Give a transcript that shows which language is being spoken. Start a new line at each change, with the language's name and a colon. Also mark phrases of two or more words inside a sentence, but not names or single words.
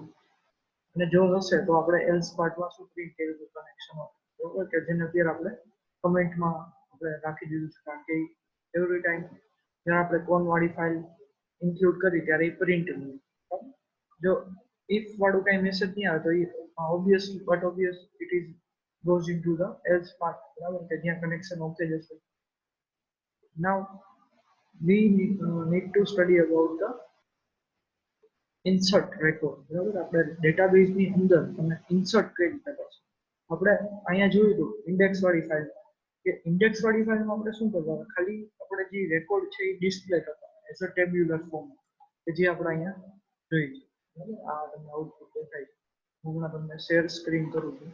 Gujarati: અને જો હશે તો આપણે
English: else partમાં
Gujarati: શું પ્રિન્ટ કર્યું હતું કનેક્શન, બરોબર, કે જેને અત્યારે આપણે કમેન્ટમાં આપણે રાખી દીધું છે, કારણ કે
English: every time
Gujarati: જ્યારે આપણે કોન વાળી ફાઇલ ઇન્ક્લુડ કરી ત્યારે એ પ્રિન્ટ જો ઇફ વાળું કઈ મેસેજ નહીં આવે તો એ
English: obviously it is goes into the else part,
Gujarati: બરાબર, કે જ્યાં
English: connection okay
Gujarati: જશે.
English: Now we need to study about the insert record,
Gujarati: બરાબર. આપણે ડેટાબેઝની અંદર તમે ઇન્સર્ટ કઈ રીતે કરશો. આપણે અહીંયા જોયું હતું ઇન્ડેક્સ વાળી ફાઇલ, કે ઇન્ડેક્સ વાળી ફાઇલમાં આપણે શું કરવાનું, ખાલી આપણે જે રેકોર્ડ છે એ ડિસ્પ્લે કરવાના
English: as a tabular form,
Gujarati: કે જે આપણે અહીંયા જોઈ છે, બરાબર. આ તમને આઉટપુટ દેખાય છે. હું હમણાં તમને
English: share screen
Gujarati: કરું છું.